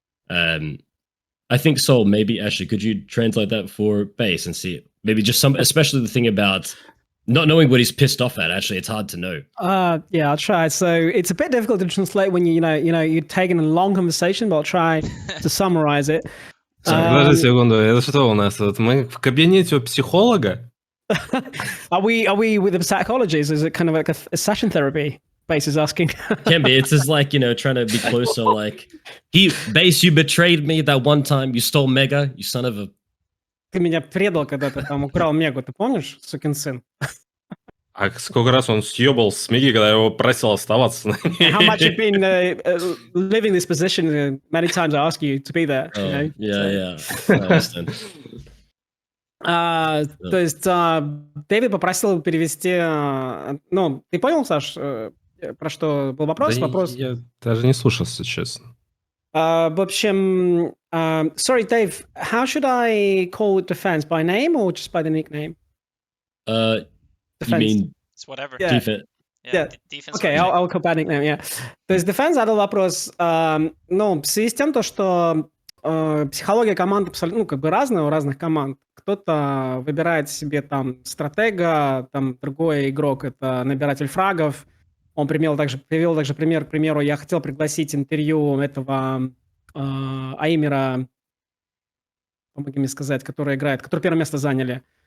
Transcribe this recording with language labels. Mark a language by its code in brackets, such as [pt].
[en] I think, Sol, maybe actually could you translate that for Base and see maybe just especially the thing about not knowing what he's pissed off at. Actually, it's hard to know. Yeah, I'll try. So it's a bit difficult to translate when you're taking a long conversation, but I'll try to summarize it. [ru] Подожди секунду, это что у нас? Вот мы в кабинете у психолога? [en] Are we with the psychologists? Is it kind of like a session therapy? Base is asking. Can be. It's just like, trying to be closer. Like, Base, you betrayed me that one time. You stole Mega, you son of a... [ru] Ты меня предал, когда ты там украл Мегу, ты помнишь, сукин сын? А сколько раз он съебал с Меги, когда я его просил оставаться? [en] How much you've been living this position? Many times I ask you to be there. Yeah. I understand. [ru] То есть Дэвид попросил перевести... Ну, ты понял, Саш, про что был вопрос? Вопрос... Я даже не слушал, если честно. В общем... [en] sorry, Dave, how should I call defense? By name or just by the nickname? You mean... It's whatever. Yeah. Defense. Okay, I'll call by nickname, yeah. [ru] То есть defense задал вопрос, в связи с тем, что психология команд абсолютно, как бы разная у разных команд. Кто-то выбирает себе там стратега, там другой игрок — это набиратель фрагов. Он привел также пример, к примеру, я хотел пригласить интервью этого Аймера, помоги мне сказать, который первое место заняли.